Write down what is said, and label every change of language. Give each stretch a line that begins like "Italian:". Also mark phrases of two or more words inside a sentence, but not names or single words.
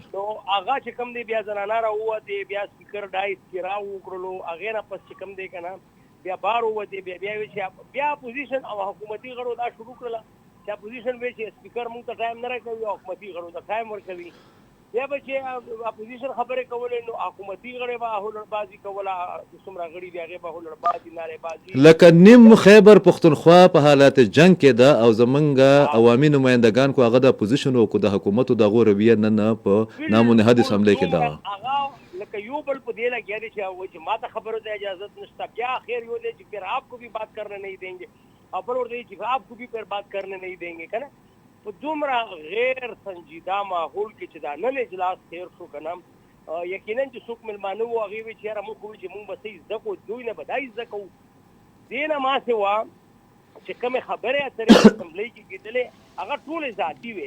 Pashto: نو هغه چې کوم دی بیا زنانه راووتې بیا سپیکر ډایس کې راوکړلو هغې نه پس چې کوم دی که نه بیا بار ووتې بیا وایي چې بیا اپوزیشن او حکومتي غړو دا شروع کړله چې اپوزیشن وایي چې سپیکر موږ ته ټایم نه راکوي او حکومتي غړو ته ټایم ورکوي بیا به چې اپوزیشن خبرې کولې نو حکومتي غړي به هلړبازي کوله څومره غړي دي هغې به هلړبازي نارېبازي لکه نیم خیبر پښتونخوا په حالات جنګ کې ده او زمونږ عوامي نمایندګان کو هغه د اپوزیشن او کو د حکومتو دغو رویه نن په نامنهد اسمبلی کې ده هغه لکه یو بل په دې لګیا دي چې ما ته خبرو ته اجازت نشته بیا خیر یو دی چې
Urdu: پھر آپ کو بھی بات کرنے نہیں دیں گے
Pashto: اور ورته چې
Urdu: آپ کو بھی پھر بات کرنے نہیں دیں گے
Pashto: کنه په دومره غیر سنجیده ماحول کې چې دا نن اجلاس تیر شو که نه یقینا چې څوک مېلمانه وو هغې وایي چې یاره موږ خو چې موږ به څه زده کړو دوی نه به دا زده کوو. دې نه ما سوا چې کومې خبرې اترې په اسمبلۍ کې کېدلې هغه ټولې ذاتي وې.